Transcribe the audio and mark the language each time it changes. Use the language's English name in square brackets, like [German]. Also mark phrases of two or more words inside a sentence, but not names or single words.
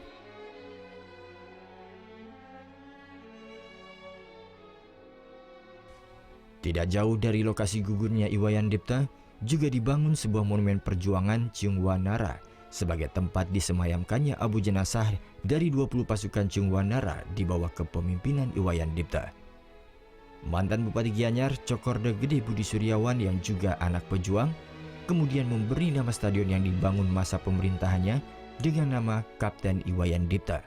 [Indonesian] Tidak jauh dari lokasi gugurnya Iwayan Dipta, juga dibangun sebuah monumen perjuangan Ciungwanara sebagai tempat disemayamkannya abu jenazah dari 20 pasukan Ciungwanara di bawah kepemimpinan Iwayan Dipta. Mantan Bupati Gianyar, Cokorda Gede Budi Suryawan yang juga anak pejuang, kemudian memberi nama stadion yang dibangun masa pemerintahannya dengan nama Kapten Iwayan Dipta.